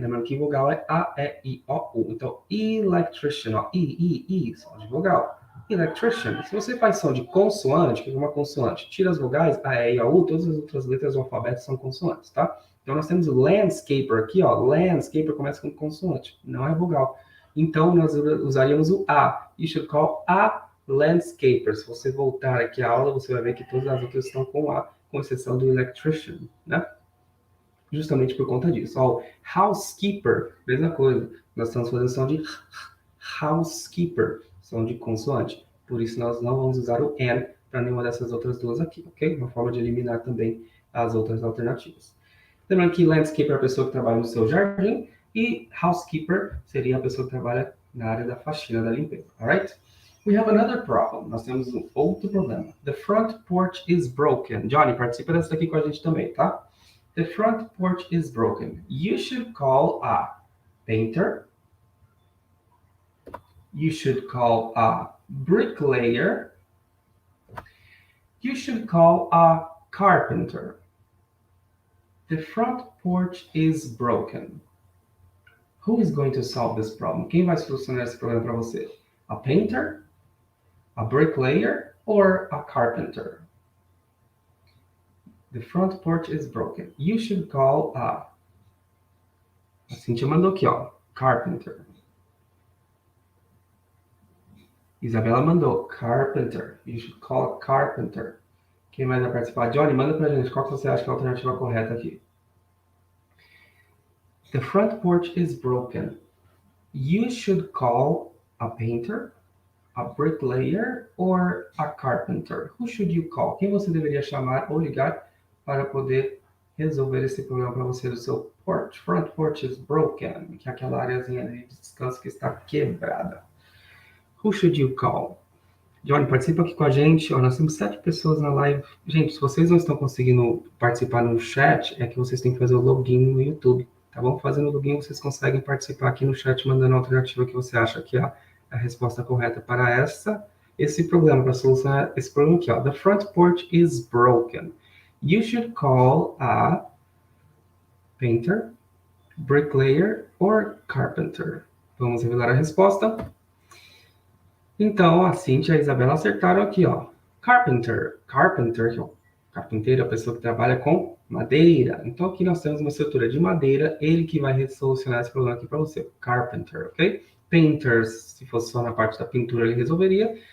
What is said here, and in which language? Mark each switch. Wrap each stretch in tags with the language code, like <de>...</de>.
<pt>Lembrando que vogal é A, E, I, O, U. Então, electrician, ó, I, som de vogal. Electrician. Se você faz som de consoante, o que é uma consoante? Tira as vogais, A, E, I, O, U, todas as outras letras do alfabeto são consoantes, tá? Então, nós temos o landscaper aqui, ó. Landscaper começa com consoante, não é vogal. Então, nós usaríamos o A.</pt> <en>You should call a landscaper.</en> <pt>Se você voltar aqui à aula, você vai ver que todas as outras estão com A, com exceção do electrician, né? Justamente por conta disso. Ó, housekeeper, mesma coisa. Nós estamos fazendo som de housekeeper, som de consoante. Por isso, nós não vamos usar o N para nenhuma dessas outras duas aqui, ok? Uma forma de eliminar também as outras alternativas. Lembrando que landscaper é a pessoa que trabalha no seu jardim e housekeeper seria a pessoa que trabalha na área da faxina, da limpeza, alright?</pt> <en>We have another problem.</en> <pt>Nós temos um outro problema.</pt> <en>The front porch is broken.</en> <pt>Johnny, participa dessa aqui com a gente também, tá?</pt> <en>The front porch is broken. You should call a painter. You should call a bricklayer. You should call a carpenter. The front porch is broken. Who is going to solve this problem?</en> <pt>Quem vai solucionar esse problema para você?</pt> <en>A painter? A bricklayer or a carpenter? The front porch is broken. You should call a</en> <pt>Cíntia mandou aqui, ó.</pt> <en>Carpenter.</en> <pt>Isabela mandou</pt> <en>carpenter. You should call a carpenter.</en> <pt>Quem mais vai participar? Johnny, manda pra gente. Qual que você acha que é a alternativa correta aqui?</pt> <en>The front porch is broken. You should call a painter, a bricklayer or a carpenter. Who should you call?</en> <pt>Quem você deveria chamar ou ligar para poder resolver esse problema para você do seu porch?</pt> <en>Front porch is broken,</en> <pt>que é aquela areazinha de descanso que está quebrada.</pt> <en>Who should you call?</en> <pt>Johnny, participa aqui com a gente. Ó, nós temos 7 pessoas na live. Gente, se vocês não estão conseguindo participar no chat, é que vocês têm que fazer o login no YouTube, tá bom? Fazendo o login, vocês conseguem participar aqui no chat, mandando a alternativa que você acha que é a resposta correta para esse problema, para solucionar esse problema aqui, ó.</pt> <en>The front porch is broken. You should call a painter, bricklayer or carpenter.</en> <pt>Vamos revelar a resposta. Então, a Cintia e a Isabela acertaram aqui, ó. Carpenter, que é o carpinteiro, a pessoa que trabalha com madeira. Então, aqui nós temos uma estrutura de madeira, ele que vai solucionar esse problema aqui para você. Carpenter, ok? Painter, se fosse só na parte da pintura, ele resolveria.</pt>